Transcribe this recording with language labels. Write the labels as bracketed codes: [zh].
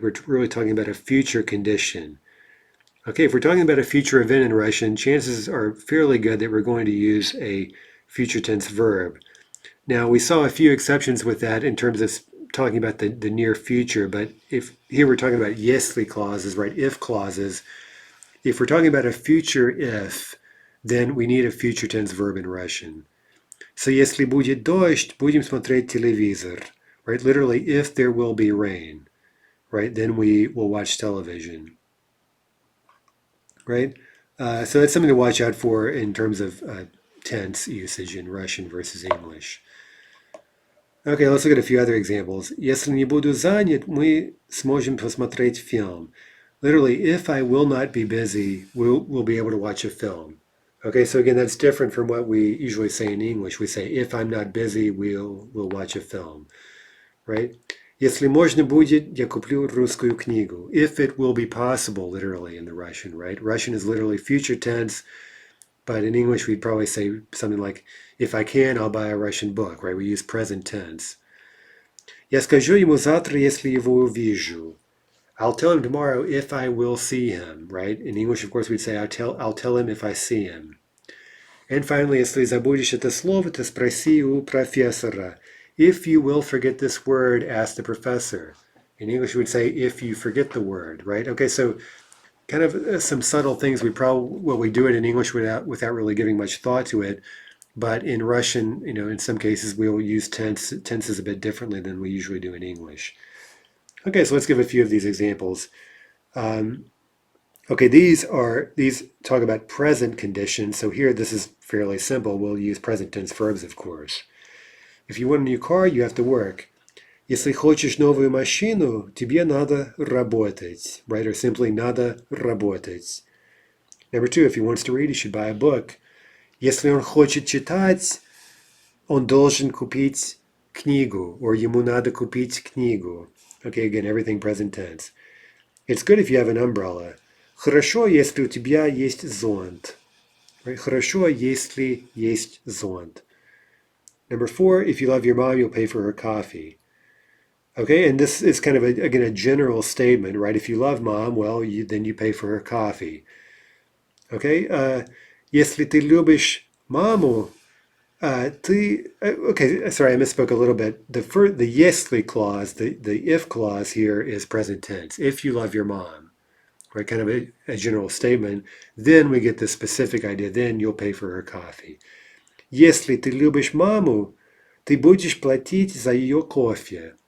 [en] We're really talking about a future condition. Okay, if we're talking about a future event in Russian, chances are fairly good that we're going to use a future tense verb. Now, we saw a few exceptions with that in terms of talking about the near future, but if here we're talking about [ru] если [en] clauses, right, if clauses. If we're talking about a future if, then we need a future tense verb in Russian. [ru] So если будет дождь, будем смотреть телевизор, right? [en] Literally, if there will be rain, right, then we will watch television, right? So that's something to watch out for in terms of tense usage in Russian versus English. Okay, let's look at a few other examples. [ru] Если не буду занят, мы сможем посмотреть фильм. [en] Literally, if I will not be busy, we'll be able to watch a film. Okay, so again, that's different from what we usually say in English. We say, if I'm not busy, we'll watch a film, right? [ru] Если можно будет, я куплю русскую книгу. [en] If it will be possible, literally, in the Russian, right? Russian is literally future tense. But in English, we'd probably say something like, if I can, I'll buy a Russian book, right? We use present tense. [ru] Я скажу ему завтра, если его увижу. [en] I'll tell him tomorrow if I will see him, right? In English, of course, we'd say, I'll tell him if I see him. And finally, [ru] если забудешь это слово, то спроси у профессора. [en] If you will forget this word, ask the professor. In English, we would say, if you forget the word, right? Okay, so kind of some subtle things we do it in English without really giving much thought to it. But in Russian, in some cases, we'll use tenses a bit differently than we usually do in English. Okay, so let's give a few of these examples. Okay, these talk about present conditions. So here, this is fairly simple. We'll use present tense verbs, of course. If you want a new car, you have to work. [ru] Если хочешь новую машину, тебе надо работать, right? [en] Or simply [ru] надо работать. [en] Number two, if he wants to read, he should buy a book. [ru] Если он хочет читать, он должен купить книгу, or ему надо купить книгу. [en] Okay, again, everything present tense. It's good if you have an umbrella. [ru] Хорошо, если у тебя есть зонт. Right? Хорошо, если есть зонт. [en] Number four, if you love your mom, you'll pay for her coffee. Okay, and this is kind of, again, a general statement, right? If you love mom, well, then you pay for her coffee. Okay, [ru] если ты любишь маму, [en] okay, sorry, I misspoke a little bit. The если clause, the if clause here is present tense. If you love your mom, right? Kind of a general statement. Then we get the specific idea. Then you'll pay for her coffee. [ru] Если ты любишь маму, ты будешь платить за ее кофе.